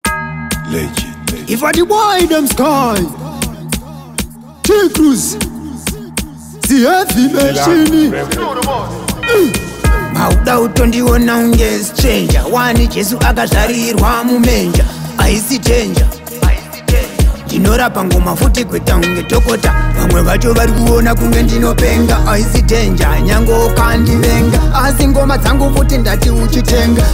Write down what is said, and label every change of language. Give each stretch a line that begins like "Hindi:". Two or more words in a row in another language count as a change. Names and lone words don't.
English: Legend, legend. If I the boy, them sky. T Cruz. The heavy machine. Mm.
Shona: Mauda utondiona unge stranger. Wani Jesu akazvarirwa mumenja. Aisi danger. Ndinorapa ngoma futi kweta unge tokota. Vamwe vacho vari kuona kunge ndinopenga. Aisi danger, nyange ukandivenga. Asi ngoma dzangu futi ndati uchitenga.